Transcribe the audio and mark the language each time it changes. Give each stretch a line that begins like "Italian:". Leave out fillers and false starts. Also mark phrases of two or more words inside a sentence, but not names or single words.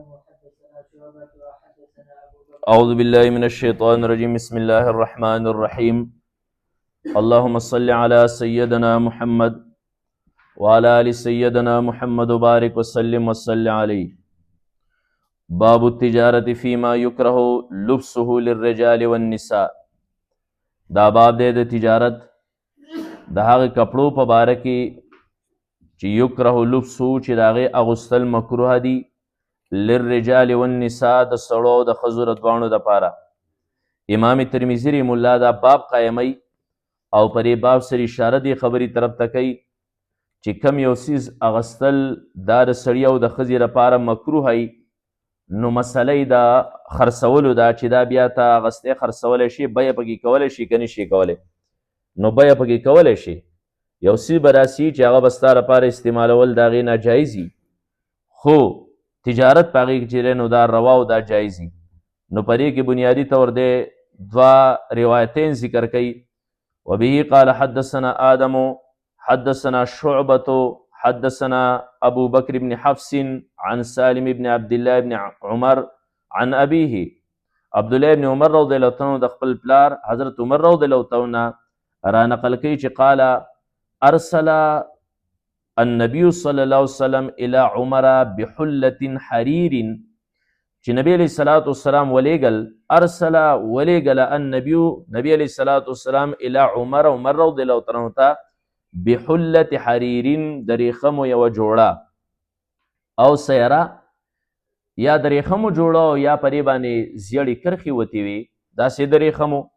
Arabic: أعوذ بالله من الشيطان الرجيم بسم الله الرحمن الرحيم اللهم صل على سيدنا محمد وعلى آل سيدنا محمد وبارك وسلم وصل عليه. باب التجارة فيما يكره لبسه للرجال والنساء.
Pashto: دا باب دی د تجارت د هغه کپړو په باره کې چې
Arabic: یکره لبسه
Pashto: چې د هغې اغوستل مکروه دي
Arabic: للرجال والنساء
Pashto: د سړو د ښځو د دواړو دپاره. امام ترمذي رحم الله دا باب قایموي او په دې باب سره اشاره دې خبرې طرف ته کوي چې کم یو څیز اغوستل دا د سړي او د ښځې لپاره مکروه وي، نو مسله یې د خرڅولو ده چې دا بیا ته اغوستی خرڅولی شي، بیه پکې کولی شي که نه شي کولی. نو بیه پکې کولی شي. یو څیز به داسې چې هغه به ستا لپاره استعمالول د هغې ناجایز وي، خو تجارت په هغې کې چې دی نو دا روا او دا جایز وي. نو په دې کې بنیادي طور دی دوه روایتین ذکر کوي.
Arabic: وبه قال حدثنا آدم حدثنا شعبة حدثنا ابو بکر بن حفص عن سالم بن عبد الله بن عمر عن ابيه.
Pashto: عبد الله بن عمر رضی الله عنه د خپل پلار حضرت عمر رضی الله عنه را نقل کوي چې
Arabic: قال ارسل النبي صلی الله علیه وسلم الى عمر بحلة حرير،
Pashto: چې نبی علیہ الصلوۃ والسلام ولیږل ارسل ولیږل النبي نبی علیہ الصلوۃ والسلام الى عمر رضی الله عنه ته
Arabic: بحلة حرير
Pashto: د ریخمو یوه جوړه او سیره یا د ریخمو جوړه یا په دې باندې زیړې کرښې وتې وي داسې د ریخمو.